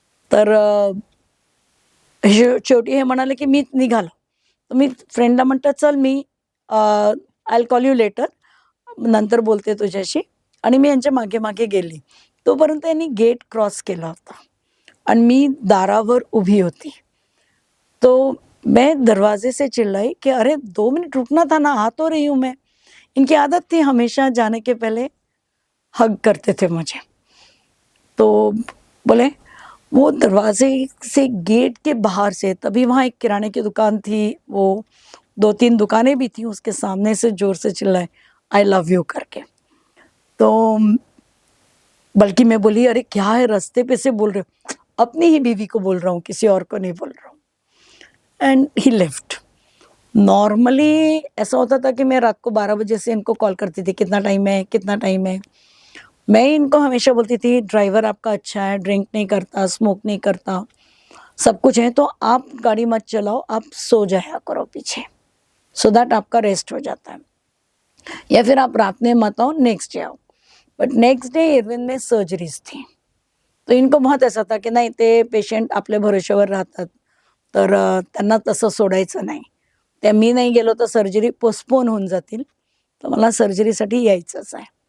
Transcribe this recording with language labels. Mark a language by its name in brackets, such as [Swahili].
[Marathi] तर शेवटी हे म्हणाले की मी निघालो. तर मी फ्रेंडला म्हणतं चल मी [English] I call you later [Marathi] नंतर बोलते तुझ्याशी. आणि मी यांच्या मागे मागे गेली. तोपर्यंत यांनी गेट क्रॉस केला होता आणि मी दारावर उभी होती. [Hindi] तो मैं दरवाजे से चिल्लाई कि अरे 2 मिनट रुकना था ना, आ तो रही हूँ मैं. इनकी आदत थी हमेशा जाने के पहले हग करते थे मुझे. तो बोले वो दरवाजे से गेट के बाहर से, तभी वहाँ एक किराने की दुकान थी, वो 2-3 दुकानें भी थी, उसके सामने से जोर से चिल्लाए आई लव यू करके. तो बल्कि मैं बोली अरे क्या है रास्ते पे से बोल रहे हो? अपनी ही बीवी को बोल रहा हूँ, किसी और को नहीं बोल रहा हूँ. [English] And he left. [Hindi] नॉर्मली ऐसा होता था कि मैं रात को 12 बजे से इनको कॉल करती थी, कितना टाइम है, कितना टाइम है। मैं इनको हमेशा बोलती थी ड्राइवर आपका अच्छा है, ड्रिंक नहीं करता, स्मोक नहीं करता, सब कुछ है, तो आप गाड़ी मत चलाओ, आप सो जाया करो पीछे, सो दैट आपका रेस्ट हो जाता है, या फिर आप रात में मत आओ, नेक्स्ट डे आओ। बट नेक्स्ट डे इरविन में सर्जरीज थी, तो इनको बहुत ऐसा था की [Marathi] नाही ते पेशंट आपल्या भरोश्यावर राहतात, तर त्यांना तसं सोडायचं नाही, त्या मी नाही गेलो तर सर्जरी पोस्टपोन होऊन जातील, तर मला सर्जरीसाठी यायचंच आहे.